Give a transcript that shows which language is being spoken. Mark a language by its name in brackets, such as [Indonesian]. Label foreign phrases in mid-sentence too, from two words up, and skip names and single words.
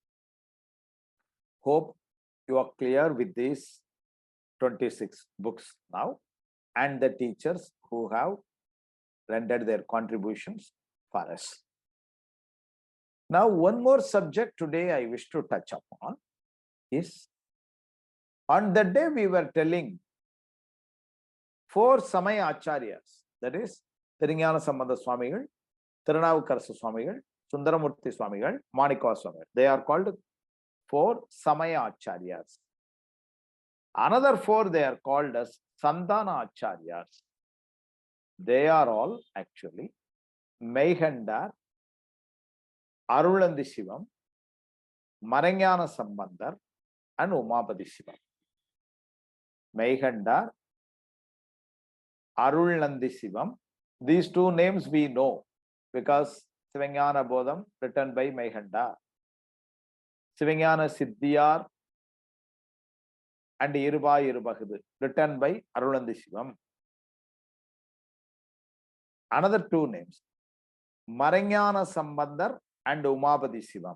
[English] Hope you are clear with these 26 books now, and the teachers who have rendered their contributions for us. Now, one more subject today I wish to touch upon is, on the day we were telling 4 Samaya Acharyas, that is, Thirugnana Sambandha Swamigal, Thirunavukarasa Swamigal, Sundaramurti Swamigal, Manikava Swamigal. They are called 4 Samaya Acharyas. Another 4 they are called as Sandana Acharyas. They are all actually Meighandar, Arulandi Shivam, Maranyana Sambandar, and Umapati Shivam. Meighandar, Arulandi Shivam. These 2 names we know because Sivanyana Bodham written by Meighandar, Sivanyana Siddhiyar and Iruba Irubahadu written by Arulandi Shivam. Another 2 names, Maranyana Sambandar and Umapati Shivam.